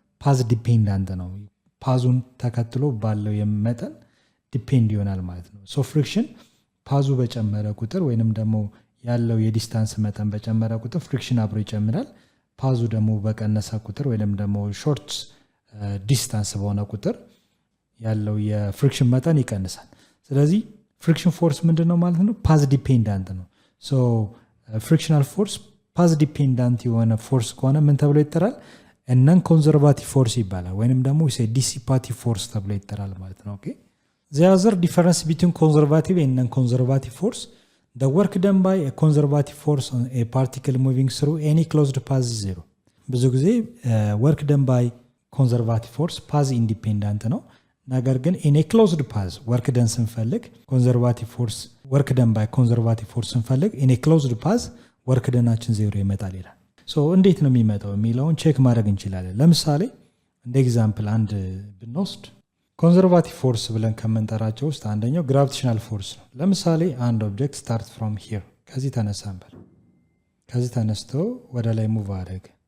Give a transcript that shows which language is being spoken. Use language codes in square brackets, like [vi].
[am] ፓዝ ዲፔንዳንት ነው። ፓዙን ተከትሎ ባለው የመጠን ዲፔንድ ይሆናል ማለት ነው። ሶ ፍሪክሽን ፓዙ በጨመረ ቁጥር ወይንም ደግሞ ያለው የዲስታንስ መጠን በጨመረ ቁጥር ፍሪክሽን አብሮ ይጨምራል። ፓዙ ደግሞ በቀነሰ ቁጥር ወይንም ደግሞ ሾርት ዲስታንስ በሆነ ቁጥር ያለው የፍሪክሽን መጠን ይቀንሳል። ስለዚህ ፍሪክሽን ፎርስ ምንድን ነው ማለት ነው? ፓዝ ዲፔንዳንት ነው። ሶ ፍሪክሽናል ፎርስ ፓዝ ዲፔንዳንት የሆነ ፎርስ ከሆነ ምን ተብሎ ይጠራል? ነን ኮንዘርቫቲቭ ፎርስ ይባላል፣ ወይንም ደግሞ ዲሲፓቲቭ ፎርስ ተብሎ ይጠራል ማለት ነው። [en] The other difference between conservative and non-conservative force, the work done by a conservative force on a particle moving through any closed path is zero. [am] ብዙ ጊዜ [en] work done by conservative force [am] path independent ነው። ነገር ግን [en] in a closed path [am] work done ስንፈልግ conservative force work done by conservative force ስንፈልግ in a closed path work doneአችን ዜሮ ይመጣል ይላል። ሶ እንዴት ነው የሚመጣው የሚለውን ቼክ ማድረግ እንችላለን። ለምሳሌ እንደ ኤግዛምፕል አንድ ብንወስድ ኮንዘርቫቲቭ ፎርስ ብለን ከምንጠራቸው ውስጥ አንደኛው ግራቪቴሽናል ፎርስ ነው። ለምሳሌ አንድ ኦብጀክት ስታርት ፍሮም ሂር ከዚህ ተነሳ እንበል። ከዚህ ተነስቶ ወደ ላይ ሙቭ አደረገ።